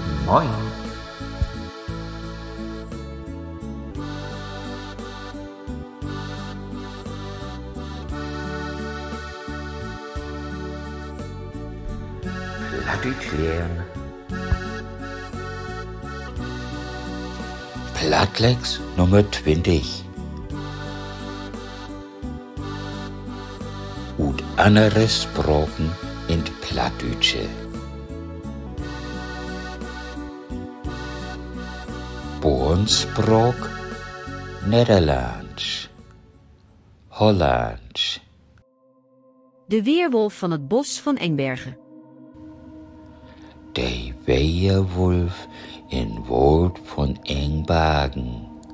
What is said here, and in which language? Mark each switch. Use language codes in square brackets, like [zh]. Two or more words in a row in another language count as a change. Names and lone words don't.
[de] Moin. Plattdeutsch lernen. Plattlex Nummer 20. Und andere Sprachen in Plattdeutsche. Boonsprok, Nederlands, Hollands. [nl] De weerwolf van het bos van Engbergen. De weerwolf in Wold van Engbergen.